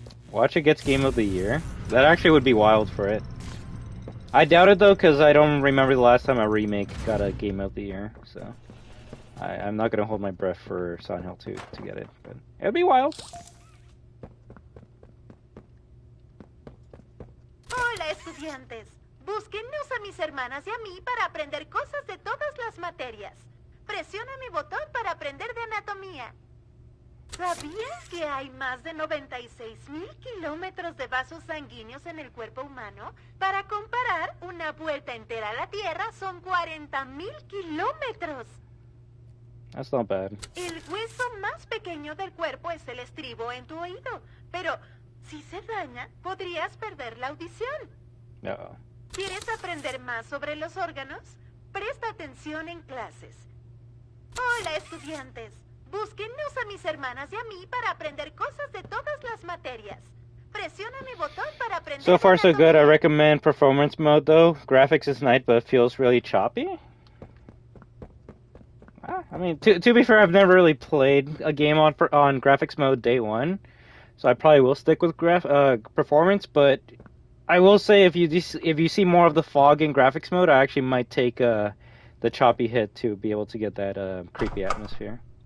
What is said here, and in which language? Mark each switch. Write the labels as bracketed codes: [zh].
[en] Watch it gets Game of the Year. That actually would be wild for it. I doubt it though, because I don't remember the last time a remake got a Game of the Year, so I'm not gonna hold my breath for Silent Hill 2 to get it, but it'd be wild. [es] Hola, estudiantes. Búsquennos a mis hermanas y a mí para aprender cosas de todas las materias. Presiona mi botón para aprender de anatomía. ¿Sabías que hay más de 96,000 kilómetros de vasos sanguíneos en el cuerpo humano? Para comparar, una vuelta entera a la Tierra son 40,000 kilómetros. [en] That's not bad. [es] El hueso más pequeño del cuerpo es el estribo en tu oído, pero si se daña, podrías perder la audición. [en] No. [es] ¿Quieres aprender más sobre los órganos? Presta atención en clases. Hola, estudiantes. Búsquennos a mis hermanas y a mí para aprender cosas de todas las materias. Presiona mi botón para aprender. [en] So far, so good. I recommend performance mode, though. Graphics is nice, but it feels really choppy. I mean, to be fair, I've never really played a game on graphics mode day one, so I probably will stick with performance. But I will say, if you see more of the fog in graphics mode, I actually might take the choppy hit to be able to get that creepy atmosphere.